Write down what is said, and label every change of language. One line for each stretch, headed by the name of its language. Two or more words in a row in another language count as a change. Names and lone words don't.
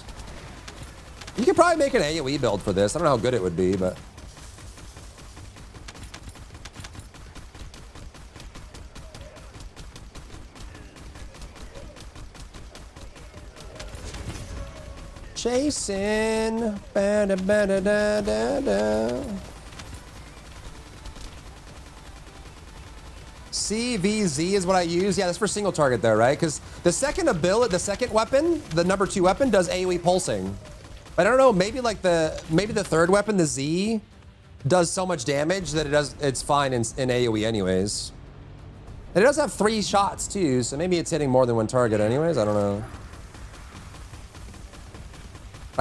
English: You could probably make an AoE build for this. I don't know how good it would be, but... Chasing. Ba-da-ba-da-da-da-da. CVZ is what I use. Yeah, that's for single target though, right? Because the second ability, the second weapon, the number 2 weapon does AoE pulsing. But I don't know, maybe like maybe the third weapon, the Z, does so much damage that it's fine in AoE anyways. And it does have 3 shots too, so maybe it's hitting more than one target anyways, I don't know.